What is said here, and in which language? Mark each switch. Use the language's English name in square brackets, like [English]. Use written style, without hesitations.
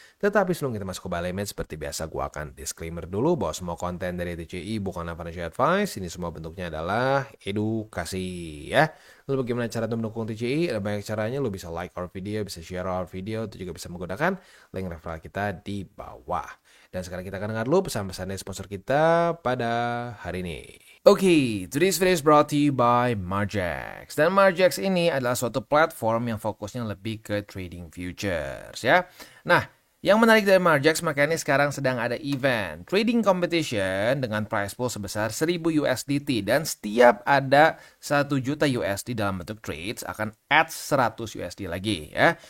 [Indonesian] Tetapi sebelum kita masuk ke buy limit, seperti biasa gue akan disclaimer dulu bahwa semua konten dari TCI bukanlah financial advice. Ini semua bentuknya adalah edukasi ya. Lalu bagaimana cara untuk mendukung TCI? Ada banyak caranya. Lo bisa [English] like our video, [Indonesian] bisa [English] share our video. [Indonesian] Itu juga bisa menggunakan link referral kita di bawah. Dan sekarang kita akan dengar dulu pesan-pesan dari sponsor kita pada hari ini. [English] Oke, today's video is brought to you by Margex. [Indonesian] Dan Margex ini adalah suatu platform yang fokusnya lebih ke trading futures ya. Nah, yang menarik dari Margex makanya sekarang sedang ada event trading competition dengan price pool sebesar 1000 USDT dan setiap ada 1 juta USD dalam bentuk trades akan add 100 USD lagi ya.